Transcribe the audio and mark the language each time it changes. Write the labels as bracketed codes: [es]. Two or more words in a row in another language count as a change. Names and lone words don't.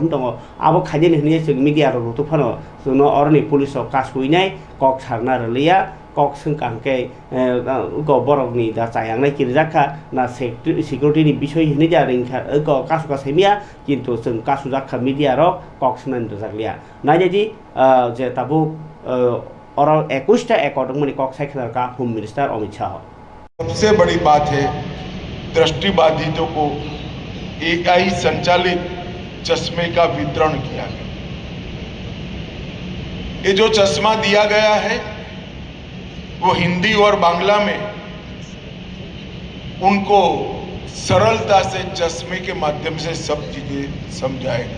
[trp] हुन दङ आबो खायजेन हनिया जों मिडिया रुतुफानो जोंनो अरनि पुलिसआव कासुइनाय कग सारना रलिया कक संकांके बरकनि दा चायांनाय किरजाखा ना सिकिउरिटिनि बिषय हनि जा रिंखा कासुका सेमिया किन्तु जों कासुजाखा मिडिया र कक सनान जागलिया नायदि जे ताबु और 21टा एकर्ड मनि कक साइखनार का [en] Home Minister [trp] अमित शाह। [hi] सबसे बड़ी बात है दृष्टिबाधितों को एआई संचालित चश्मे का वितरण किया गया। ये जो चश्मा दिया गया है वो हिंदी और बांग्ला में उनको सरलता से चश्मे के माध्यम से सब चीजें समझाएगा।